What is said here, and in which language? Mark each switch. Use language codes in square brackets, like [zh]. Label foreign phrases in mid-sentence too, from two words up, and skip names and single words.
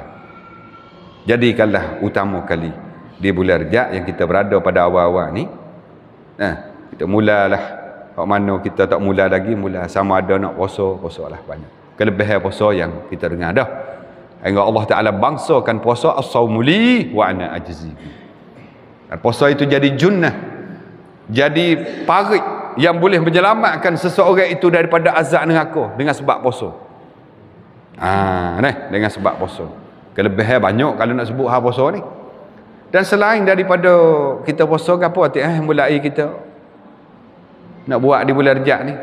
[ms] Jadikanlah utama kali di bulan Rejab yang kita berada pada awal-awal ni. Kita mulalah. Kalau mana kita tak mula lagi, mula sama ada nak puasa lah banyak. Kelebihan puasa yang kita dengar dah. Hingga Allah Ta'ala bangsakan puasa [ar] as-sawmu li wa ana ajzi. [ms] Puasa itu jadi junnah, jadi parit yang boleh menyelamatkan seseorang itu daripada azab neraka dengan sebab puasa. Dengan sebab puasa. Kelebihan banyak kalau nak sebut hal puasa ni. Dan selain daripada kita puasa, apa kata mulai kita nak buat di bulan Rejab ni?